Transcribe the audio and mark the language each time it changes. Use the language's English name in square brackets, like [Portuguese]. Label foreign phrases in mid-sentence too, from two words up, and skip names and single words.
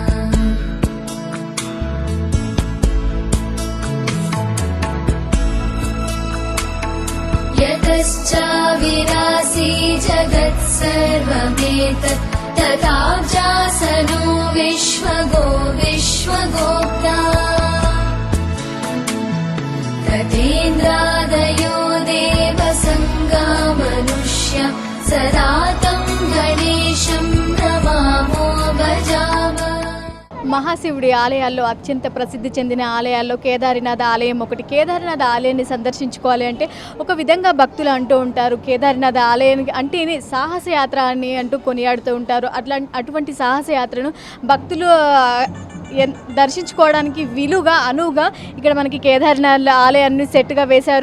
[Sanskrit] यतश्चाविरासी जगत्सर्वमेतत् तथाब्जासनो विश्वगोप्ता तथेन्द्रादयो देवसंगा मनुष्य सदा तं गणेशं नमामो भजामः. [Telugu] మహాశివుడి ఆలయాల్లో అత్యంత ప్రసిద్ధి చెందిన ఆలయాల్లో కేదారినాథ్ ఆలయం ఒకటి. కేదారినాథ్ ఆలయాన్ని సందర్శించుకోవాలి అంటే ఒక విధంగా భక్తులు అంటూ ఉంటారు, కేదారినాథ్ ఆలయానికి అంటేనే సాహసయాత్ర అని అంటూ కొనియాడుతూ ఉంటారు. అటువంటి సాహసయాత్రను భక్తులు దర్శించుకోవడానికి వీలుగా అనువుగా ఇక్కడ మనకి కేదార్నాథ్ ఆలయాన్ని సెట్గా వేశారు.